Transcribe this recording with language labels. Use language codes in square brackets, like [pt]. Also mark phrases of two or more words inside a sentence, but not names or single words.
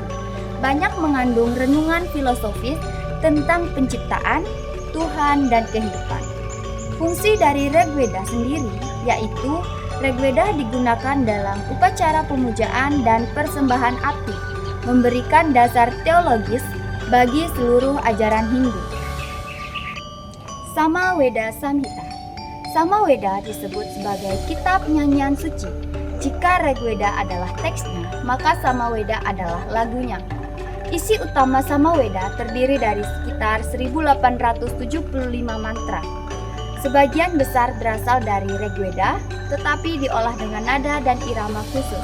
[id] Banyak mengandung renungan filosofis tentang penciptaan, Tuhan, dan kehidupan. Fungsi dari Rigveda sendiri yaitu Rigveda digunakan dalam upacara pemujaan dan persembahan api, memberikan dasar teologis bagi seluruh ajaran Hindu. Samaveda Samhita. Samaveda disebut sebagai kitab nyanyian suci. Jika Rigveda adalah teksnya, maka Samaveda adalah lagunya. Isi utama Samaveda terdiri dari sekitar 1875 mantra. Sebagian besar berasal dari Rigveda, tetapi diolah dengan nada dan irama khusus.